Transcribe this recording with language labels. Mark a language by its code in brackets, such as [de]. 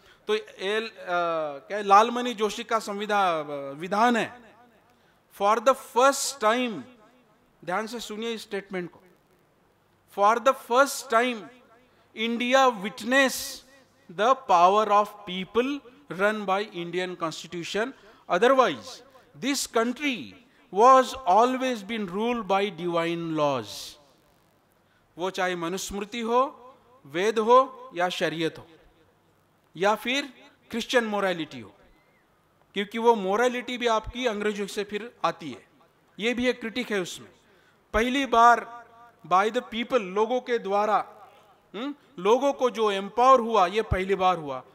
[hi] तो क्या लालमणि जोशी का विधान है, [en] for the first time, [hi] ध्यान से सुनिए इस स्टेटमेंट को, [en] For the first time India witness the power of people run by Indian Constitution. Otherwise, this country was always been ruled by divine laws. [hi] वो चाहे मनुस्मृति हो, वेद हो या शरीयत हो या फिर क्रिश्चियन मोरालिटी हो, क्योंकि वो मोरालिटी भी आपकी अंग्रेजों से फिर आती है। ये भी एक क्रिटिक है उसमें। पहली बार [en] by the people, [hi] लोगों के द्वारा, लोगों को जो एम्पावर हुआ, ये पहली बार हुआ।